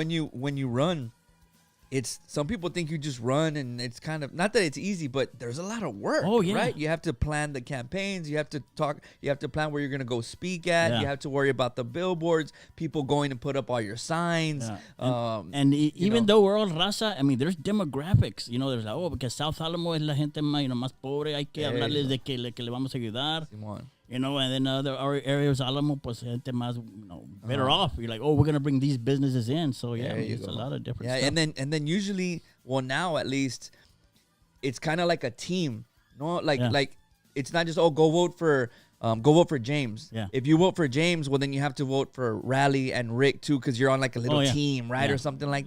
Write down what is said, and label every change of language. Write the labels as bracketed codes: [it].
[en] When you run, it's some people think you just run and it's kind of not that it's easy, but there's a lot of work. Oh, yeah. Right? You have to plan the campaigns. You have to talk. You have to plan where you're gonna go speak at. Yeah. You have to worry about the billboards. People going to put up all your signs. Yeah. Even though we're all raza, I mean, there's demographics. There's like, because South Alamo [es] es la gente más pobre. Hay que hablarles de que le vamos a ayudar. Simón. [en] And then other areas, Alamo, [es] pues gente más, [en] better off. You're like, oh, we're gonna bring these businesses in. So yeah, it's a lot of different stuff. and then usually, well, now at least, it's kind of like a team. No, like it's not just go vote for James. Yeah. If you vote for James, well, then you have to vote for Rally and Rick too, because you're on like a little team, right, or something like